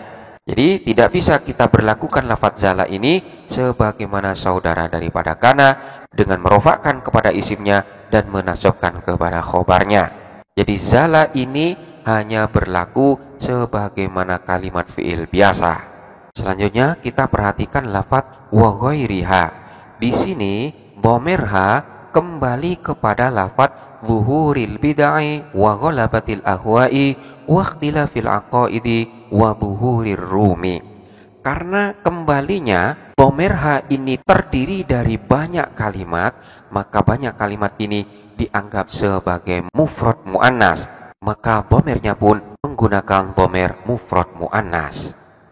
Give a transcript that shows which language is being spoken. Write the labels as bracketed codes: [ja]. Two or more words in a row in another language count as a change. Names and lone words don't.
[id] Jadi tidak bisa kita berlakukan lafadz zala ini sebagaimana saudara daripada kana dengan merofakkan kepada isimnya dan menasobkan kepada khobarnya. Jadi zala ini hanya berlaku sebagaimana kalimat fi'il biasa. Selanjutnya kita perhatikan lafadz [ar] وغيرها. [id] Di sini dhamirha kembali kepada lafadz [ar] ظهور البدع وغلبة الأهواء واختلاف العقائد وبحور الروم. [id] Karena kembalinya dhamirha ini terdiri dari banyak kalimat, maka banyak kalimat ini dianggap sebagai [ar] مفرد مؤنث. [id] maka dhamirnya pun menggunakan [ar] ضمير مفرد مؤنث.